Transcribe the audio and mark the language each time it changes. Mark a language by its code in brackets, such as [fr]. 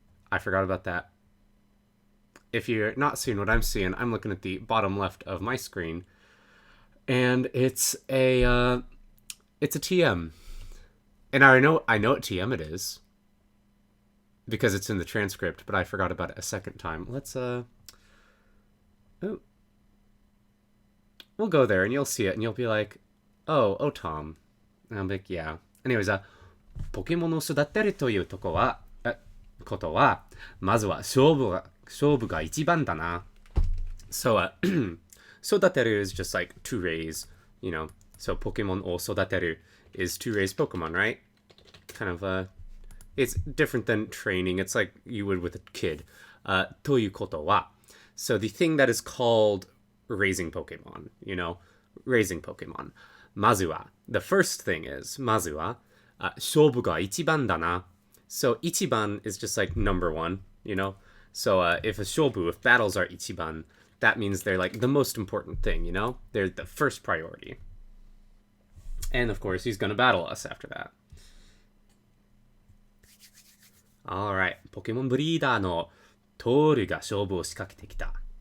[en] I forgot about that. If you're not seeing what I'm seeing, I'm looking at the bottom left of my screen, and it's a TM. And I know what TM it is because it's in the transcript, but I forgot about it a second time. We'll go there and you'll see it and you'll be like, oh, Tom. And I'm like, yeah. [ja] Anyways, ポケモンを育てるということは、まずは勝負が一番だな。 [en] So, 育てる is just like to raise, So, [ja] ポケモンを育てる [en] is to raise Pokemon, right? Kind of, it's different than training. It's like you would with a kid. [ja] ということは. [en] So the thing that is called raising Pokemon, raising Pokemon. [ja] まずは, [en] the first thing is, まずは, [ja] 勝負が一番だな. [en] So 一番 is just like number one, So if a 勝負, if battles are 一番, that means they're like the most important thing, They're the first priority. And of course, he's going to battle us after that. Alright. [ja] ポケモンブリーダーのトールが勝負を仕掛けてきた。